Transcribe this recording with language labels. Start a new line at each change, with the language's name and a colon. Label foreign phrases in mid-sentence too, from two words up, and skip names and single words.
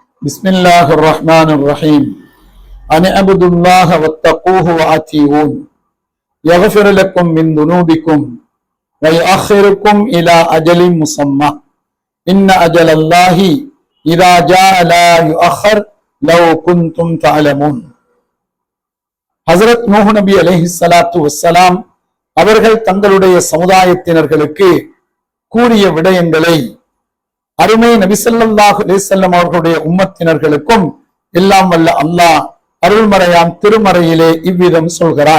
Arabic: بسم الله الرحمن الرحيم أن اعبدوا الله واتقوه وأطيعون يغفر لكم من ذنوبكم ويؤخركم إلى أجل مسمى إن أجل الله إذا جاء لا يؤخر لو كنتم تعلمون.
Tamil: ஹசரத் நூஹ் நபி
Arabic: عليه الصلاة والسلام
Tamil: அவர்கள் தங்களுடைய சமுதாயத்தினர்களுக்கு கூறிய விடயங்களை அருமை நபி
Arabic: صلى الله عليه وسلم
Tamil: அவர்களுடைய உம்மத்தினர்களுக்கும் எல்லாம் வல்ல அல்லாஹ் அருள்மறையாம் திருமறையிலே இவ்விதம் சொல்கிறான்.